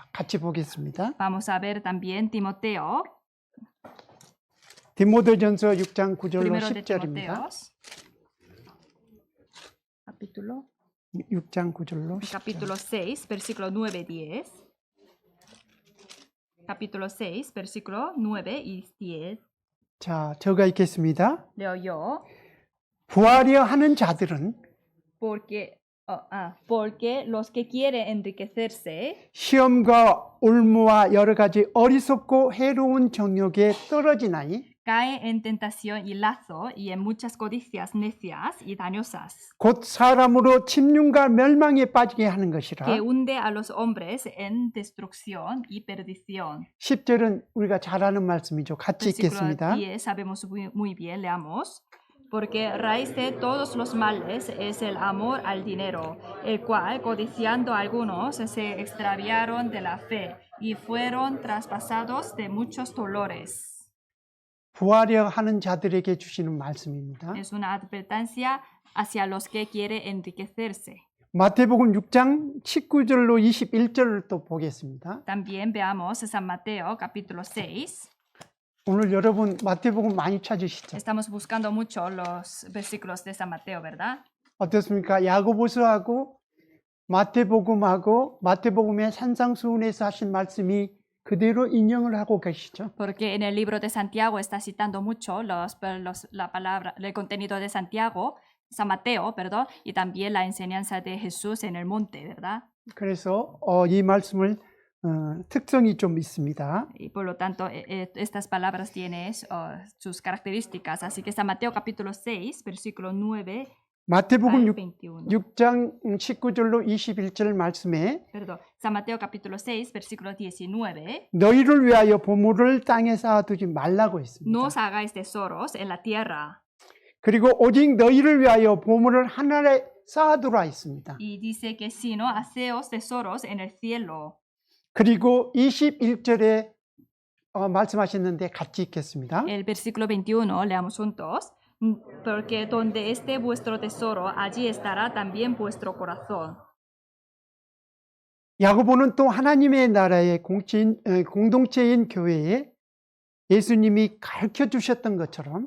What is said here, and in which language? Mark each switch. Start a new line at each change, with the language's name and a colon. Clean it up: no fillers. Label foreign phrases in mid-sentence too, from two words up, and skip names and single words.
Korean: 같이 보겠습니다.
Spanish: Vamos a ver también Timoteo,
Korean: 디모데전서 6장 9절로
Spanish: primero de
Korean: 10절입니다.
Spanish: Timoteos, capítulo
Korean: 6장 9절로 10절.
Spanish: capítulo 6, versículo 9, 10. Capítulo 6, versículo 9 y 10.
Korean: 자, 제가 읽겠습니다.
Spanish: Leo yo.
Korean: 부하려 하는 자들은
Spanish: Porque los que quieren enriquecerse
Korean: 시험과 올무와 여러 가지 어리석고 해로운 정욕에 떨어지나니
Spanish: cae en tentación y lazo y en muchas codicias necias y dañosas,
Korean: 곧 사람으로 침륜과 멸망에 빠지게 하는 것이라.
Spanish: que hunde a los hombres en destrucción y perdición.
Korean: 10절은 우리가 잘 아는 말씀이죠. 같이
Spanish: Versículo
Korean: 읽겠습니다.
Spanish: 10, sabemos muy bien, leamos. Porque raíz de todos los males es el amor al dinero, el cual, codiciando algunos, se extraviaron de la fe y fueron traspasados de muchos dolores.
Korean: 부하려 하는 자들에게 주시는 말씀입니다.
Spanish: Es una advertencia hacia los que quieren enriquecerse.
Korean: 마태복음 6장 19절로 21절을 또 보겠습니다.
Spanish: También veamos San Mateo capítulo 6.
Korean: 오늘 여러분 마태복음 많이 찾으시죠?
Spanish: Estamos buscando mucho los versículos de San Mateo, ¿verdad?
Korean: 어떻습니까? 야고보서하고 마태복음하고 마태복음의 산상수훈에서 하신 말씀이 그대로 인용을 하고 계시죠?
Spanish: Porque en el libro de Santiago está citando mucho la palabra, el contenido de Santiago, San Mateo, perdón, y también la enseñanza de Jesús en el monte, ¿verdad?
Korean: 그래서 이 말씀을 특성이 좀 있습니다.
Spanish: Y por lo tanto, estas palabras tienen sus características. Así que San Mateo capítulo 6, versículo 9
Korean: 마태복음
Spanish: al 21.
Korean: 6장 19절로 21절 말씀에
Spanish: Perdón, San Mateo capítulo 6, versículo 19.
Korean: 너희를 위하여 보물을 땅에 쌓아두지 말라고 했습니다.
Spanish: No os hagáis tesoros en la tierra.
Korean: 그리고 오직 너희를 위하여 보물을 하늘에 쌓아두라 했습니다.
Spanish: Y dice que sino haceos tesoros en el cielo.
Korean: 그리고 21절에 말씀하셨는데 같이 읽겠습니다.
Spanish: El versículo 21, leamos juntos. Porque donde esté vuestro tesoro, allí estará también vuestro corazón.
Korean: 야고보는 또 하나님의 나라의 공동체인 교회에 예수님이 가르쳐 주셨던 것처럼